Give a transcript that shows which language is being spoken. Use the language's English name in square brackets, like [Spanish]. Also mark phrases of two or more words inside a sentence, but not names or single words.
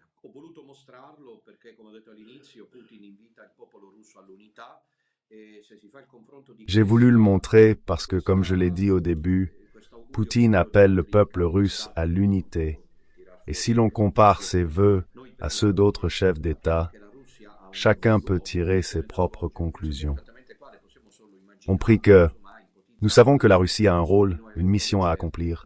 [Italian] Ho voluto mostrarlo perché, come ho detto all'inizio, Putin invita il popolo russo all'unità e se si fa il confronto di... [French] J'ai voulu le montrer parce que, comme je l'ai dit au début, Poutine appelle le peuple russe à l'unité. Et si l'on compare ses vœux à ceux d'autres chefs d'État, chacun peut tirer ses propres conclusions. On prie que nous savons que la Russie a un rôle, une mission à accomplir.